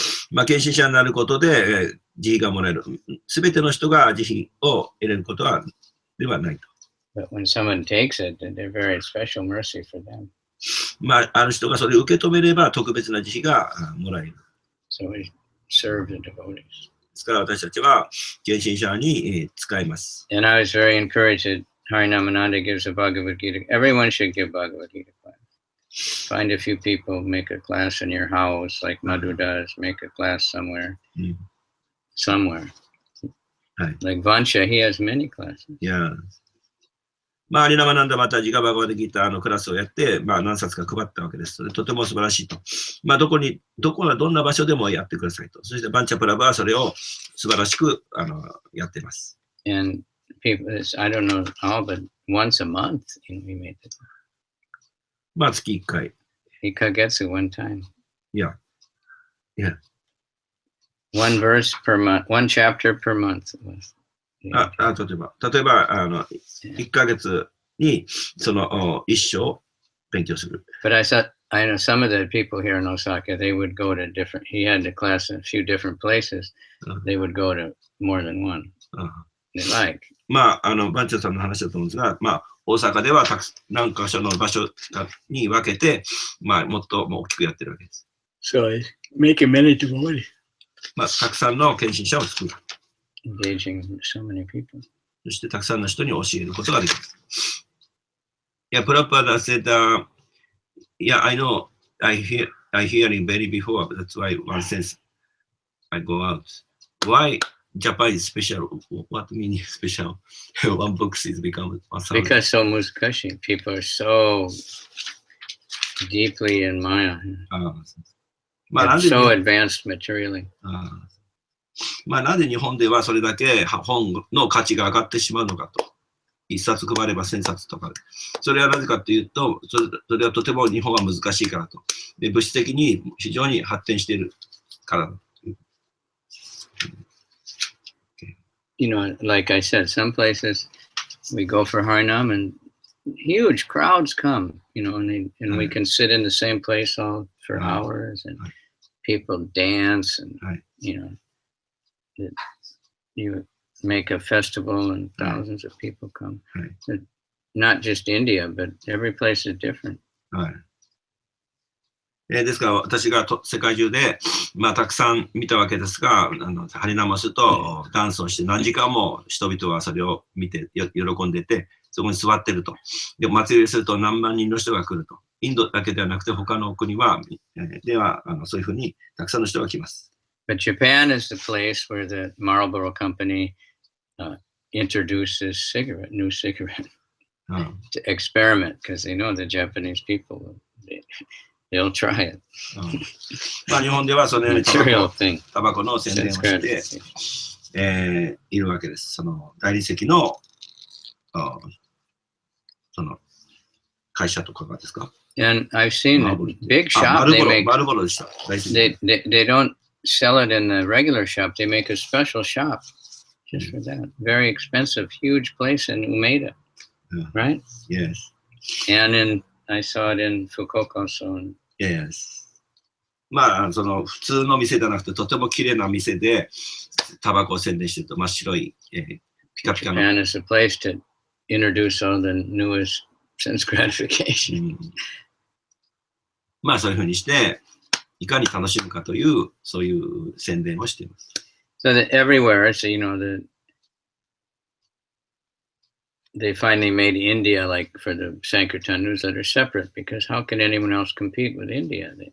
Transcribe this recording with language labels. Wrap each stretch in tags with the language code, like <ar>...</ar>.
<ja>まあ、献身者になることで、慈悲がもらえる。すべての人が慈悲を得れることではないと。</ja> <en>But when someone takes it, then they're very special mercy for them.</en> <ja>まあ、ある人がそれを受け止めれば、特別な慈悲がもらえる。</ja> <en>So we serve the devotees.</en> <ja>ですから私たちは献身者に使います。</ja> <en>And I was very encouraged that Harinamananda gives a Bhagavad Gita. Everyone should give Bhagavad Gita class. Find a few people, make a class in your house, like Madhu does. Make a class somewhere. Somewhere. Like Vansha, he has many classes. Yeah.</en> <ja>まあ、アリナマナンダマタジがバガバデギターのクラスをやって、まあ、何冊か配ったわけです。とても素晴らしいと。まあ、どんな場所でもやってくださいと。そして、バンチャプラブはそれを素晴らしくやっています。</ja> <en>And people, I don't know how, but once a month, we made it.</en> <ja>まあ月1回。</ja> <en>Hikagetsu one time. Yeah. Yeah. One verse per month, one chapter per month. Was the</en> <ja>例えば、1ヶ月にその一章勉強する。</ja> <en>But I know some of the people here in Osaka, they would go to different, he had the class in a few different places. They would go to more than one. They like.</en> <ja>まあ、番長さんの話だと思うんですが、まあ、大阪では何か所の場所に分けて、まあ、もっと大きくやってるわけです。</ja> <en>So make many devotees.</en> <ja>まあ、たくさんの献身者を作る。</ja> <en>Engaging so many people.</en> <ja>そして、たくさんの人に教えることができます。</ja> <en>Yeah, Prabhupada said, yeah, I know, I hear it very before, but that's why one sense I go out. Why Japan is special? What meaning special? One book is become 1,000. Because so</en> <ja>Muskashi,</ja> <en>people are so deeply in Maya.</en> <ja>まあ、なんで</ja> <en>So advanced materially.</en> <ja>まあ、なぜ日本ではそれだけ本の価値が上がってしまうのかと。一冊配れば1000冊とか。それはなぜかというと、それはとても日本は難しいからと。で、物質的に非常に発展しているからだ。</ja> <en>You know, like I said, some places we go for Harinam and huge crowds come, you know, and we can sit in the same place all for hours and people dance and, you know, you make a festival and thousands of people come. So not just India, but every place is different.</en> <ja>ですから私が世界中で、まあ、たくさん見たわけですが、ハリナマスとダンスをして何時間も人々はそれを見て喜んでて、そこに座ってると。で、お祭りすると何万人の人が来ると。インドだけではなくて他の国は、ではそういうふうにたくさんの人が来ます。</ja> <en>But Japan is the place where the Marlboro Company introduces new cigarette to experiment because they know the Japanese people they'll try it.</en> <ja>まあ日本ではそのようにタバコの宣伝をして、いるわけです。その大理石のその会社とかがですか。</ja> <en>And I've seen a big shop. They don't sell it in the regular shop. They make a special shop just for that. Very expensive, huge place in Umeda, right? Yes. And I saw it in Fukuoka also. Yes.</en> <ja>まあ、その普通の店じゃなくて、とても綺麗な店で、タバコを宣伝してると真っ白い、ピカピカの。</ja> <en>Japan is a place to introduce all the newest sense gratification.</en> <ja>まあ、そういうふうにして、いかに楽しむかという、そういう宣伝をしています。</ja> <en>So that everywhere, so you know, they finally made India, like for the Sankirtan newsletter, separate because how can anyone else compete with India?</en>